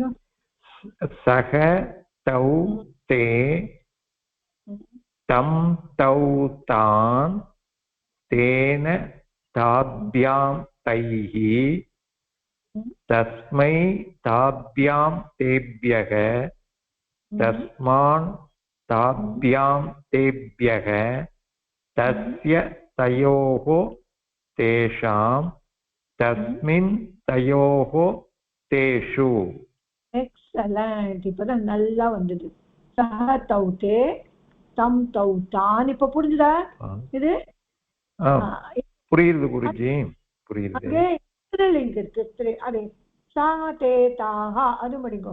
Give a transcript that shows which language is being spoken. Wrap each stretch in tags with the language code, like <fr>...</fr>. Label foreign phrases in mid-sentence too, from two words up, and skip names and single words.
<sa>सः तौ ते तम् तौ तान् तेन ताभ्याम् तैः तस्मै ताभ्याम् तेभ्यः तस्मात् ताभ्याम् तेभ्यः तस्य तयोः तेषां तस्मिन् तयोः तेषु.</sa> <ta>எக்ஸலண்ட். இப்பதான் நல்லா வந்தது.</ta> <sa>सः तौ ते तम् तौ तान्.</sa> <ta>இப்ப புரிஞ்சுதா இது? புரியுது குருஜி, புரியுது. அங்கே ஸ்திரீலிங்க இருக்கு. அது</ta> <sa>सा ते ताः</sa> <ta>அது படிங்கோ.</ta>